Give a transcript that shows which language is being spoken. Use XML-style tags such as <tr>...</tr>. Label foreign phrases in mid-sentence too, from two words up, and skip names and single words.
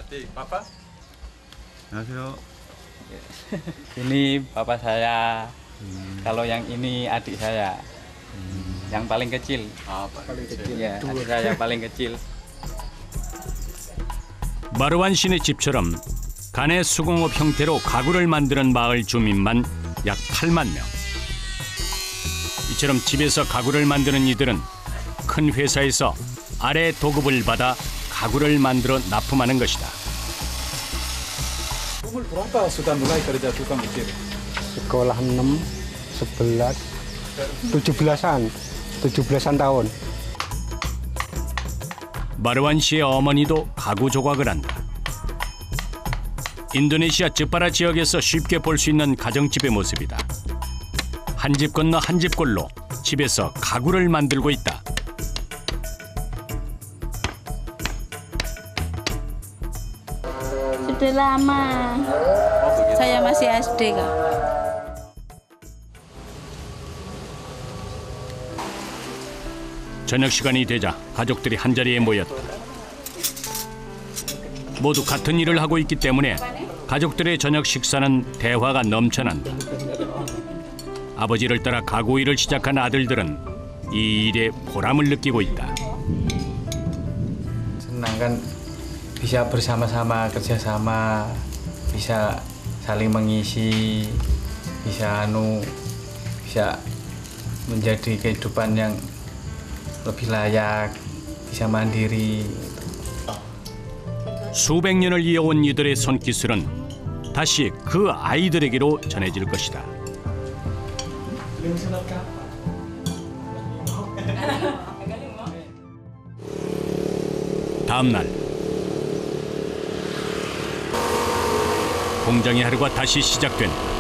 <id>Adik, Papa? 안녕하세요. Ini bapak saya. Kalau yang ini adik saya. Yang paling kecil. paling kecil. Ya, adik saya paling kecil.</id> <ko>마르완 씨네 집처럼 가내 수공업 형태로 가구를 만드는 마을 주민만 약 8만 명. 이처럼 집에서 가구를 만드는 이들은 큰 회사에서 아래 도급을 받아 가구를 만들어 납품하는 것이다.</ko> <id>Umur berapa sudah mulai kerja tukang ukir? Sekolah 6, 11, 17-an tahun.</id> <ko>마르완 씨의 어머니도 가구 조각을 한다. 인도네시아 즈파라 지역에서 쉽게 볼 수 있는 가정집의 모습이다. 한 집 건너 한 집 꼴로 집에서 가구를 만들고 있다.</ko> <id>Sudah lama. Saya masih SD kak.</id> <ko>저녁 시간이 되자 가족들이 한자리에 모였다. 모두 같은 일을 하고 있기 때문에 가족들의 저녁 식사는 대화가 넘쳐난다. 아버지를 따라 가구 일을 시작한 아들들은 이 일에 보람을 느끼고 있다.</ko> <id>Senang kan bisa bersama-sama kerjasama, bisa saling mengisi, bisa menjadi kehidupan yang lebih layak, bisa mandiri.</id> <ko>수백 년을 이어온 이들의 손기술은 다시 그 아이들에게로 전해질 것이다. 다음 날 공장의 하루가 다시 시작된다.</ko>